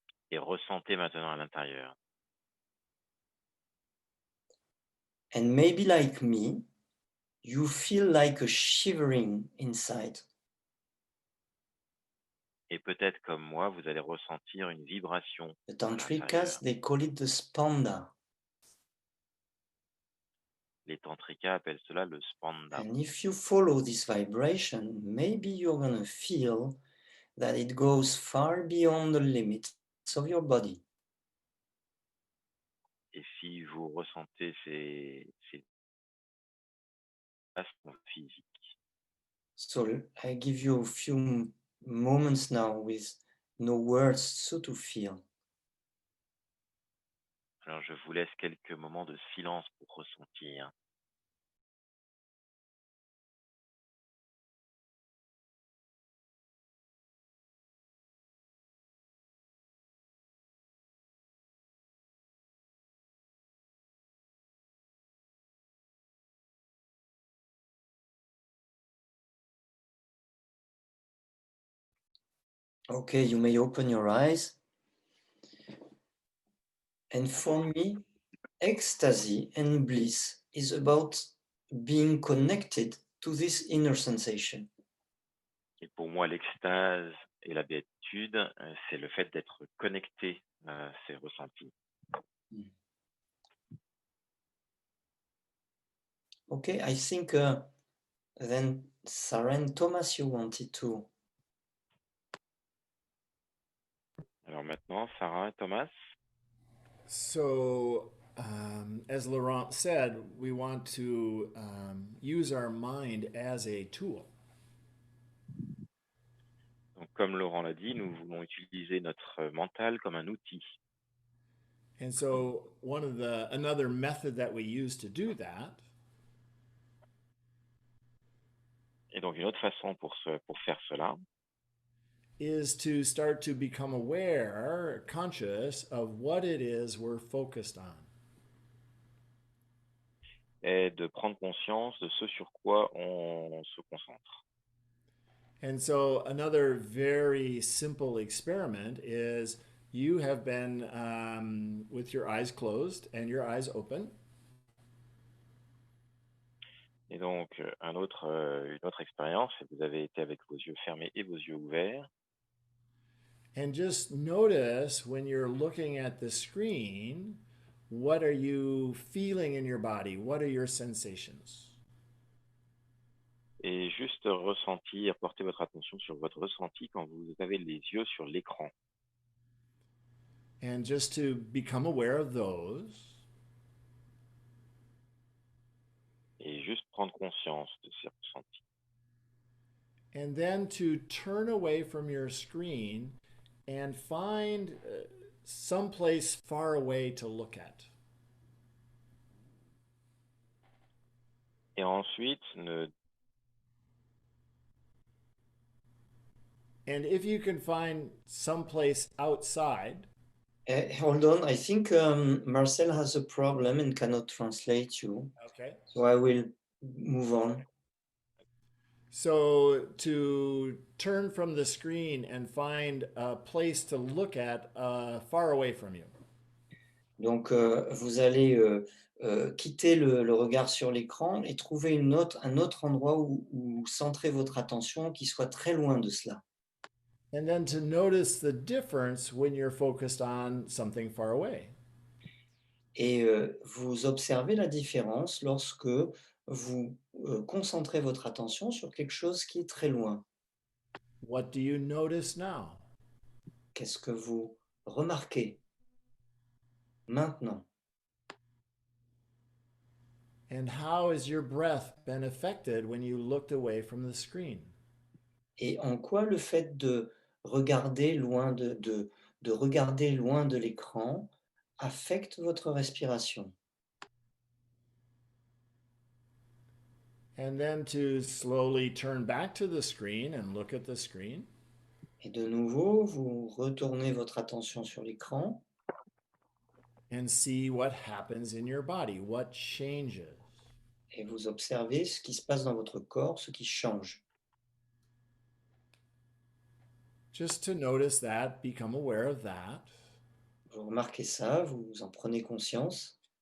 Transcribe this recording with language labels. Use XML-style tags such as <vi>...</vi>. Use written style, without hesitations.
<fr>Et ressentez maintenant à l'intérieur.</fr> <en>And maybe like me, you feel like a shivering inside.</en> <fr>Et peut-être comme moi, vous allez ressentir une vibration.</fr> <en>The Tantrikas, they call it the spanda.</en> <fr>Les tantrikas appellent cela le spanda.</fr> <en>And if you follow this vibration, maybe you're going to feel that it goes far beyond the limits of your body.</en> <fr>Et si vous ressentez ces passions physiques.</fr> <en>So I give you a few moments now with no words, so to feel.</en> <fr>Alors, je vous laisse quelques moments de silence pour ressentir.</fr> <en>Okay, you may open your eyes. And for me, ecstasy and bliss is about being connected to this inner sensation.</en> <fr>Et pour moi, l'extase et la béatitude, c'est le fait d'être connecté à ces ressentis.</fr> <en>Okay, I think then Saren Thomas, you wanted to.</en> <fr>Alors maintenant, Sarah et Thomas.</fr> <en>So, as Laurent said, we want to use our mind as a tool.</en> <fr>Donc, comme Laurent l'a dit, nous voulons utiliser notre mental comme un outil.</fr> <en>And so, another method that we use to do that</en> <fr>Et donc, une autre façon pour faire cela,</fr> <en>is to start to become aware, conscious of what it is we're focused on.</en> <fr>est de prendre conscience de ce sur quoi on se concentre.</fr> <en>And so, another very simple experiment is you have been with your eyes closed and your eyes open.</en> <fr>Et donc, une autre expérience, vous avez été avec vos yeux fermés et vos yeux ouverts.</fr> <en>And just notice when you're looking at the screen, what are you feeling in your body? What are your sensations?</en> <fr>Et juste ressentir, porter votre attention sur votre ressenti quand vous avez les yeux sur l'écran.</fr> <en>And just to become aware of those.</en> <fr>Et juste prendre conscience de ces ressentis.</fr> <en>And then to turn away from your screen and find someplace far away to look at.</en> <fr>Et ensuite,</fr> <en>And if you can find someplace outside. Hold on, I think Marcel has a problem and cannot translate you. Okay. So I will move on. So to turn from the screen and find a place to look at far away from you.</en> <fr>Donc, vous allez quitter le regard sur l'écran et trouver un autre endroit où centrer votre attention qui soit très loin de cela.</fr> <en>And then to notice the difference when you're focused on something far away.</en> <fr>Et vous observez la différence lorsque vous concentrez votre attention sur quelque chose qui est très loin.</fr> <en>What do you notice now?</en> <fr>Qu'est-ce que vous remarquez maintenant?</fr> <en>And how has your breath been affected when you looked away from the screen?</en> <fr>Et en quoi le fait de regarder loin regarder loin de l'écran affecte votre respiration?</fr> <en>And then to slowly turn back to the screen and look at the screen.</en> <fr>Et de nouveau, vous retournez votre attention sur l'écran.</fr> <en>And see what happens in your body, what changes.</en> <fr>Et vous observez ce qui se passe dans votre corps, ce qui change.</fr> <en>Just to notice that, become aware of that.</en> <fr>Vous remarquez ça, vous en prenez conscience.</fr>